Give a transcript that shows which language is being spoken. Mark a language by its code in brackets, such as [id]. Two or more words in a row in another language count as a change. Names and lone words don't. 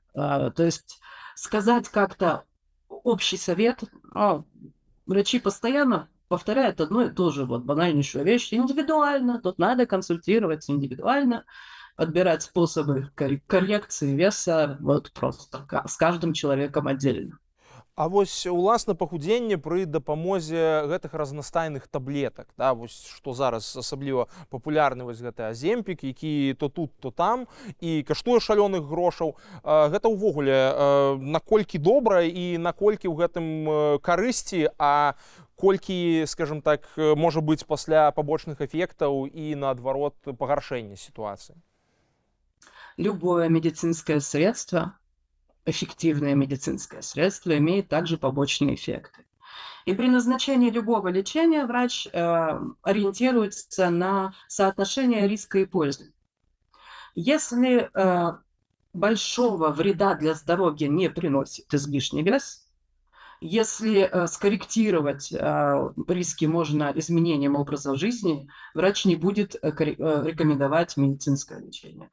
[ru] То есть сказать как-то общий совет, врачи постоянно повторяют одно и то же, вот банальнейшую вещь, индивидуально, тут надо консультировать индивидуально, подбирать способы коррекции веса, вот просто с каждым человеком отдельно. [be] А вось уласна пахудзенне пры дапамозе гэтых разнастайных таблетак, да, вось што зараз асабліва папулярны вось гэты аземпік, які то тут, то там і каштуе шалёных грошаў. Гэта ўвогуле наколькі добра і наколькі ў гэтым карысці, а колькі, скажем так, можа быць пасля пабочных эфектаў і наадварот пагаршэння сітуацыі? [ru] Любое медицинское средство, эффективное медицинское средство, имеет также побочные эффекты. И при назначении любого лечения врач ориентируется на соотношение риска и пользы. Если большого вреда для здоровья не приносит излишний вес, если скорректировать риски можно изменением образа жизни, врач не будет рекомендовать медицинское лечение.